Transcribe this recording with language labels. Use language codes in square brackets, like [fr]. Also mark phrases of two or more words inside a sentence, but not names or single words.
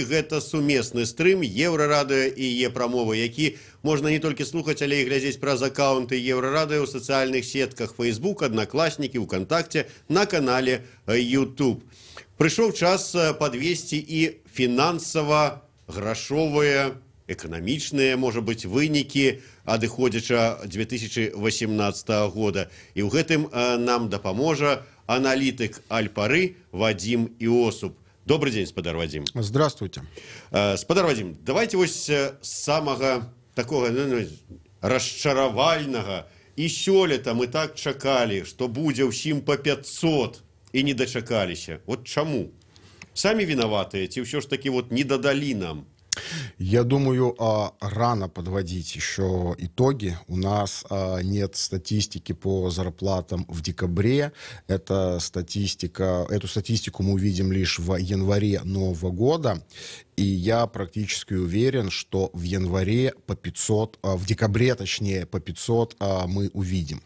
[be] Гэта сумесны стрым Еўрарадыё і Е-прамовы, які можна не толькі слухаць, але і глядзець праз аккаунты Еўрарадыё ў сацыяльных сетках Facebook, Аднакласнікі, ВКонтакце, на канале YouTube. Прыйшоў час падвесці і фінансава-грашовыя, эканамічныя, можа быць, вынікі адыходзяча 2018 года. І ў гэтым нам дапаможа аналитик Аль-Пары Вадим Иосуп. [ru] Добрый день, спадар Вадим. Здравствуйте. [be] Спадар Вадим, давайте вось з самага такого расчаравальнага. І сёлета мы так чакалі, што будзе ўсім по 500 і не дачакаліся. Вот чаму? Самі вінаватыя, ці ўсё ж таки вот не дадалі нам? [ru] Я думаю, рано подводить еще итоги. У нас нет статистики по зарплатам в декабре. Эту статистику мы увидим лишь в январе нового года. И я практически уверен, что в январе по 500, в декабре точнее по 500 мы увидим.